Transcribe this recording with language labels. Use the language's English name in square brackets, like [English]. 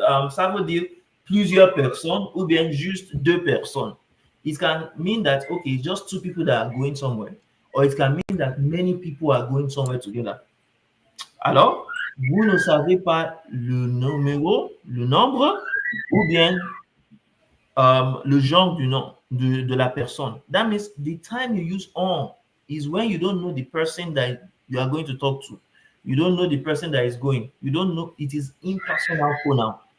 [French] Ça veut dire plusieurs personnes ou bien juste deux personnes. [English] It can mean that, okay, just two people that are going somewhere. Or it can mean that many people are going somewhere together. [French] Alors, vous ne savez pas le numéro, le nombre ou bien le genre du nom de la personne. [English] That means the time you use on is when you don't know the person that you are going to talk to. You don't know the person that is going. You don't know. It is impersonal pronoun.